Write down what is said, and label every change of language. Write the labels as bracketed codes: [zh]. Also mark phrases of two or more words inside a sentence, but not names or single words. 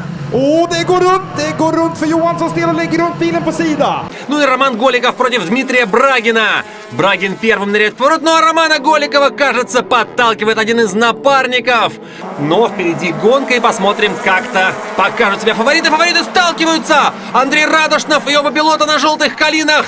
[sv] Det går runt för Johansson, still lägger runt bilen på sida. [ru] Ну и Роман Голиков против Дмитрия Брагина. Брагин первым ныряет в поворот, но Романа Голикова, кажется, подталкивает один из напарников. Но впереди гонка, и посмотрим, как-то покажут себя фавориты. Фавориты сталкиваются. Андрей Радошнов и оба пилота на желтых калинах.